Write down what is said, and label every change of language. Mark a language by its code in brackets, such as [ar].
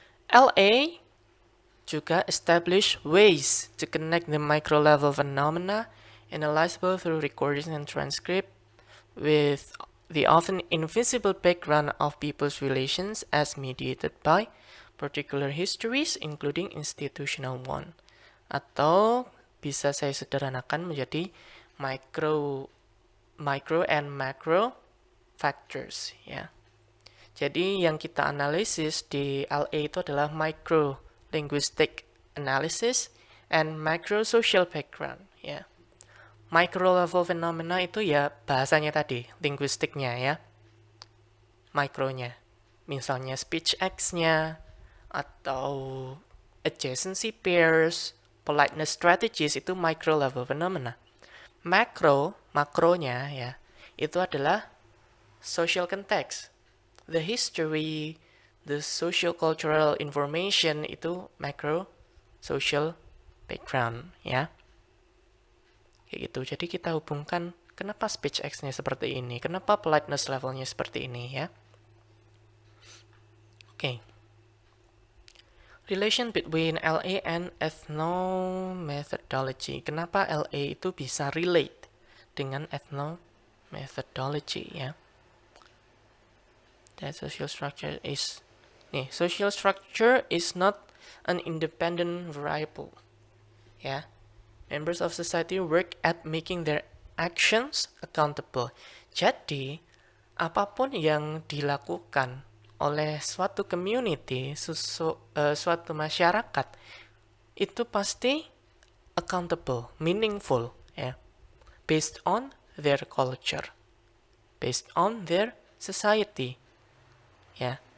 [en] LA juga establish ways to connect the micro-level phenomena analyzable through recordings and transcript with the often invisible background of people's relations as mediated by particular histories, including institutional one. [id] Atau bisa saya sederhanakan menjadi [en] micro and macro factors, [id] ya. Jadi yang kita analisis di LA itu adalah micro linguistic analysis, [en] and macro-social background. [id] Ya, micro-level phenomena itu ya bahasanya tadi, linguistiknya ya, mikronya. Misalnya speech acts-nya, atau adjacency pairs, politeness strategies itu micro-level phenomena. Makronya ya, itu adalah social context. [en] The history, the socio-cultural information itu macro social background ya. [id] Kayak gitu. Jadi kita hubungkan kenapa speech acts-nya seperti ini, kenapa politeness levelnya seperti ini ya. Oke. [en] Relation between LA and ethnomethodology. [id] Kenapa LA itu bisa relate dengan ethnomethodology ya? [en] That social structure is social structure is not an independent variable. Ya. Members of society work at making their actions accountable. [id] Jadi, apapun yang dilakukan oleh suatu community, suatu masyarakat, itu pasti accountable, meaningful, ya, [en] based on their culture, based on their society, [id] ya.